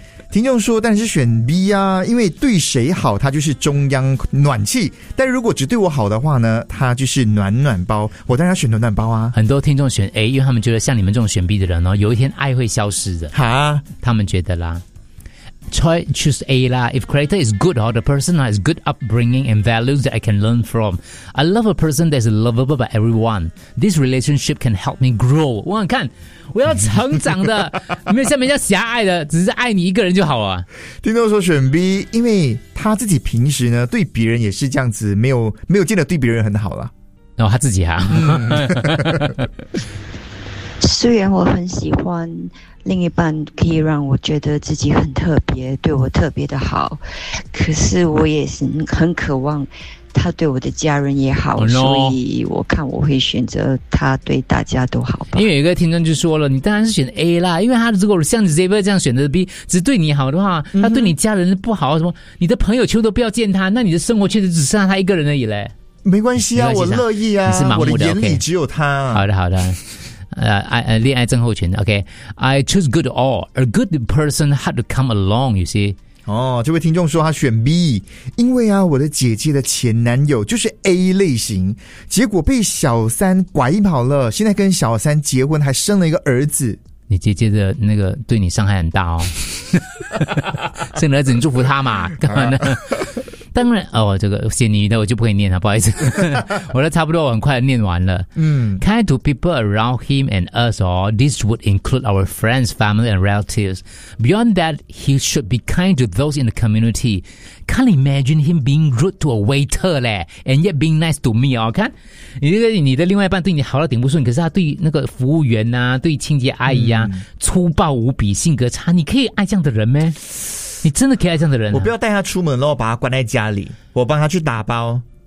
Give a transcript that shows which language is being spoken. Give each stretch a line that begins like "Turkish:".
Chinese: 听众说，但是选 B 啊，因为对谁好他就是中央暖气，但如果只对我好的话呢，他就是暖暖包，我当然要选暖暖包啊。很多听众选 A， 因为他们觉得像你们这种选 B 的人哦，有一天爱会消失的。哈，他们觉得啦，
English: choose A
Chinese: 啦。
English: If character is good, or the person has good upbringing and values that I can learn from, I love a person that is lovable by everyone. This relationship can help me grow.
Chinese: 我想看，我要成长的，没有像人家狭隘的，只是爱你一个人就好啊。听众说选 B， 因为他自己平时呢对别人也是这样子，没有见得对别人很好啦。哦，他自己啊。虽然我很喜欢另一半可以让我觉得自己很特别，对我特别的好，可是我也是很渴望他对我的家人也好。
English: Oh no.
Chinese: 所以我看我会选择他对大家都好吧。因为有一个听众就说了，你当然是选 A 啦，因为他如果像 Zaber 这样选择 B， 只对你好的话，他对你家人不好，什么你的朋友圈都不要见他，那你的生活圈只剩下他一个人而已嘞。没关系啊，我乐意啊，你是盲目的，我的眼里只有他。
English: Okay.
Chinese: 好的好的。恋爱症候群。
English: OK， I choose good all. A good person had to come along, you see.
Chinese: 哦，这位听众说他选 B， 因为啊，我的姐姐的前男友就是 A 类型，结果被小三拐跑了，现在跟小三结婚，还生了一个儿子。你姐姐的那个对你伤害很大哦。生了儿子你祝福他嘛，干嘛呢？当然哦，这个写你的我就不可以念了，不好意思。我的差不多，我很快念完了。嗯，
English: Kind to people around him and us, or this would include our friends, family and relatives. Beyond that, he should be kind to those in the community. Can't imagine him being rude to a waiter 咧， and yet being nice to me.
Chinese: 哦，看你的另外一半对你好到顶不顺，可是他对那个服务员啊，对清洁阿姨啊，粗暴无比，性格差，你可以爱这样的人咩？你真的可以爱这样的人、啊、我不要带他出门，然后把他关在家里，我帮他去打包。